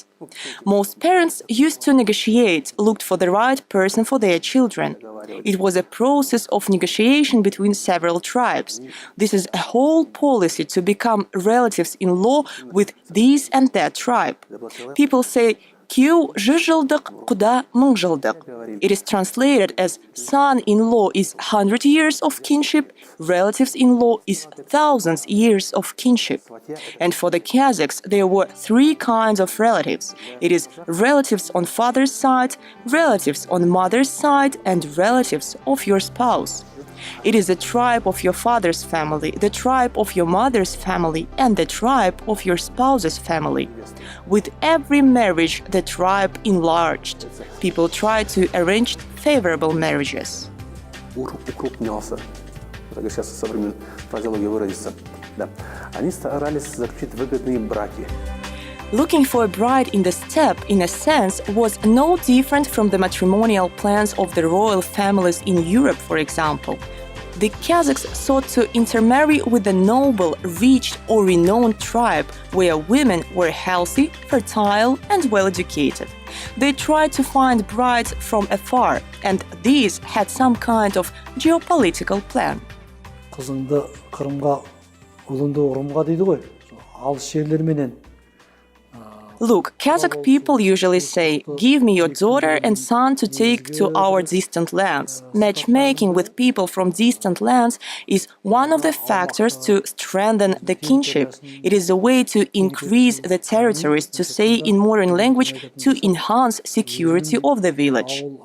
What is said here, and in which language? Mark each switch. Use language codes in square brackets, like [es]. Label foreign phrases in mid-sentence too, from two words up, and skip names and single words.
[en] Most parents used to negotiate, looked for the right person for their children. It was a process of negotiation between several tribes. This is a whole policy to become relatives-in-law with this and that tribe. People say, [kk] "Күйеу 100 жылдық, құда 1000 жылдық." [en] It is translated as son-in-law is 100 years of kinship, relatives-in-law is thousands years of kinship. And for the Kazakhs, there were three kinds of relatives. It is relatives on father's side, relatives on mother's side, and relatives of your spouse. It is the tribe of your father's family, the tribe of your mother's family, and the tribe of your spouse's family. With every marriage, the tribe enlarged. People tried to arrange favorable marriages. [ru] Укрупнялся, как сейчас современная фразеология выразится. Да. Они старались заключить выгодные браки. [en] Looking for a bride in the steppe, in a sense, was no different from the matrimonial plans of the royal families in Europe, for example. The Kazakhs sought to intermarry with a noble, rich or renowned tribe where women were healthy, fertile and well-educated. They tried to find brides from afar, and these had some kind of geopolitical plan. [kk] Kızыңды Kırım'a, ұлыңды Ұрымға дейді ғой. Алыс жерлер менен. [en] Look, Kazakh people usually say, "Give me your daughter and son to take to our distant lands." Matchmaking with people from distant lands is one of the factors to strengthen the kinship. It is a way to increase the territories, to say in modern language, to enhance security of the village.